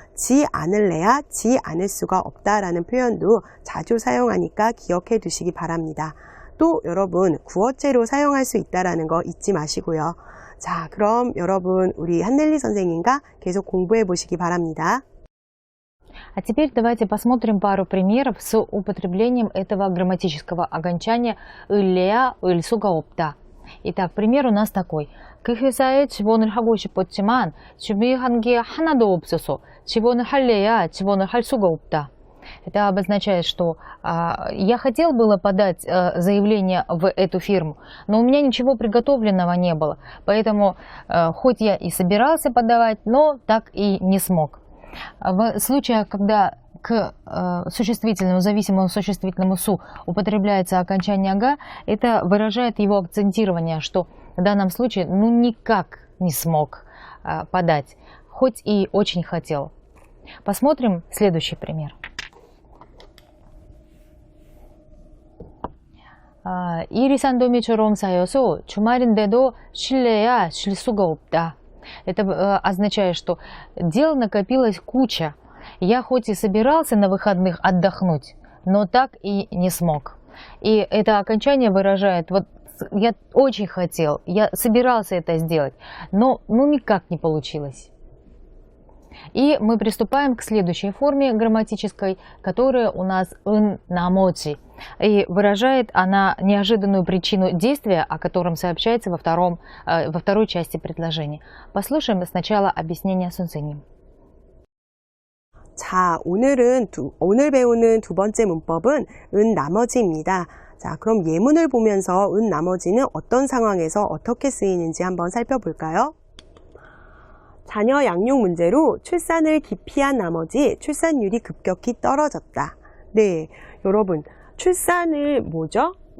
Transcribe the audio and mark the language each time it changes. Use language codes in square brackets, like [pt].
[ko] 지 않을래야 지 않을 수가 없다라는 표현도 자주 사용하니까 기억해 두시기 바랍니다. 또 여러분 구어체로 사용할 수 있다라는 거 잊지 마시고요. 자, 그럼 여러분 우리 한넬리 선생님과 계속 공부해 보시기 바랍니다. [ru] А теперь давайте посмотрим пару примеров с употреблением этого грамматического окончания 을래야 을 수가 없다. Итак, пример у нас такой. [ko] 그 회사에 지원을 하고 싶었지만 준비한 게 하나도 없어서 지원을 할래야 지원을 할 수가 없다. [ru] Это обозначает, что я хотел было подать заявление в эту фирму, но у меня ничего приготовленного не было. Поэтому хоть я и собирался подавать, но так и не смог. В случаях, когда к существительному, зависимому существительному «су» употребляется окончание «га», это выражает его акцентирование, что в данном случае никак не смог подать, хоть и очень хотел. Посмотрим следующий пример. [ko] 일이 산더미처럼 쌓여서 주말인데도 쉴래야 쉴 수가 없다. [ru] Это означает, что дел накопилась куча. Я хоть и собирался на выходных отдохнуть, но так и не смог. И это окончание выражает, вот я очень хотел, я собирался это сделать, но никак не получилось. И мы приступаем к следующей форме грамматической, которая у нас ын намоти. И выражает она неожиданную причину действия, о котором сообщается во второй части предложения. Послушаем сначала объяснение Сунсиним. [ko] 자, 오늘 배우는 두 번째 문법은 은 나머지입니다. 자, 그럼 예문을 보면서 은 나머지는 어떤 상황에서 어떻게 쓰이는지 한번 살펴볼까요? 자녀 양육 문제로 출산을 기피한 나머지 출산율이 급격히 떨어졌다. 네, 여러분 출산을 뭐죠?